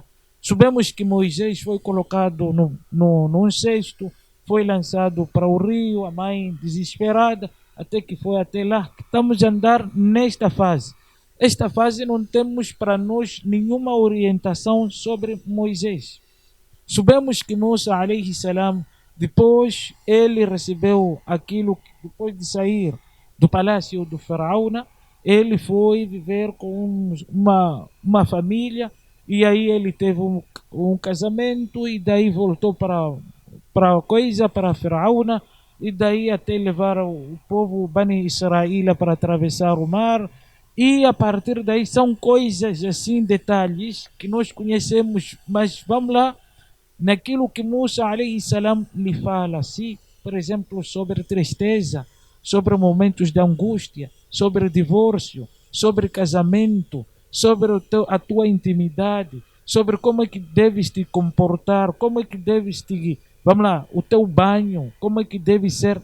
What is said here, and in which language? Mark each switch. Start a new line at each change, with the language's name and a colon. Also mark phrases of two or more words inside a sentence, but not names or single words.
Portuguese: Sabemos que Moisés foi colocado num cesto, foi lançado para o rio, a mãe desesperada, até que foi até lá. Estamos a andar nesta fase. Esta fase não temos para nós nenhuma orientação sobre Moisés. Sabemos que Musa,
Arabic: عليه السلام,
Portuguese: depois ele recebeu aquilo, depois de sair do palácio do Faraó, ele foi viver com uma família, e aí ele teve um casamento, e daí voltou para Faraó, e daí até levar o povo Bani Israel para atravessar o mar. E a partir daí são coisas assim, detalhes que nós conhecemos, mas vamos lá, naquilo que Musa
Arabic: عليه السلام
Portuguese: lhe fala, assim, por exemplo, sobre tristeza, sobre momentos de angústia, sobre divórcio, sobre casamento, sobre a tua intimidade, sobre como é que deves te comportar, como é que deves te, vamos lá, o teu banho, como é que deve ser.